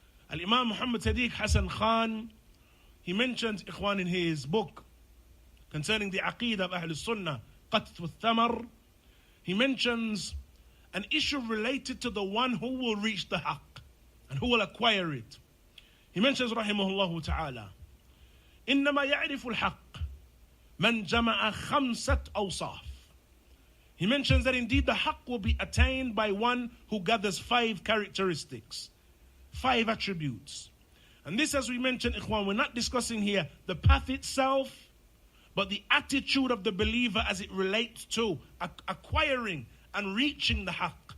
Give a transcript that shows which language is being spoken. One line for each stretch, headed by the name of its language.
English: Al-Imam Muhammad Sidiq Hasan Khan, he mentions, ikhwan, in his book concerning the Aqeedah of Ahul Sunnah, Qatf al-Thamar, he mentions an issue related to the one who will reach the haqq and who will acquire it. He mentions,
Arabic: Rahimahullah ta'ala, إِنَّمَا يَعْرِفُ الْحَقِّ مَنْ جَمَعَ خَمْسَةْ أَوْصَافٍ.
English: He mentions that indeed the haqq will be attained by one who gathers 5 characteristics, 5 attributes. And this, as we mentioned, ikhwan, we're not discussing here the path itself, but the attitude of the believer as it relates to acquiring and reaching the haqq.